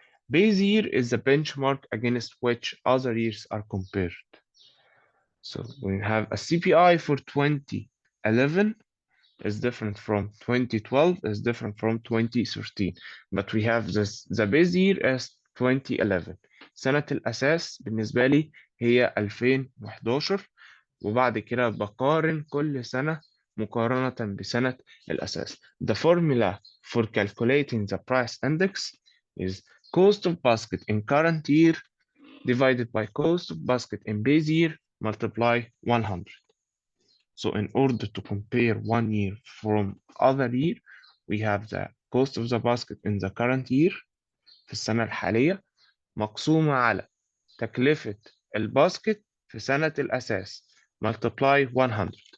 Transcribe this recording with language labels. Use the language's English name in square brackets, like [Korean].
[English] Base year is the benchmark against which other years are compared. So we have a CPI for 2011 is different from 2012 is different from 2013, but we have the base year as 2011. [Arabic] سنة الأساس بالنسبة لي هي 2011، وبعد كده بقارن كل سنة مقارنة بسنة الأساس. [English] The formula for calculating the price index is cost of basket in current year divided by cost of basket in base year multiply 100. So in order to compare one year from other year, we have the cost of the basket in the current year [Arabic] في السنة الحالية مقسومة على تكلفة الباسكت في سنة الأساس [English] multiply 100.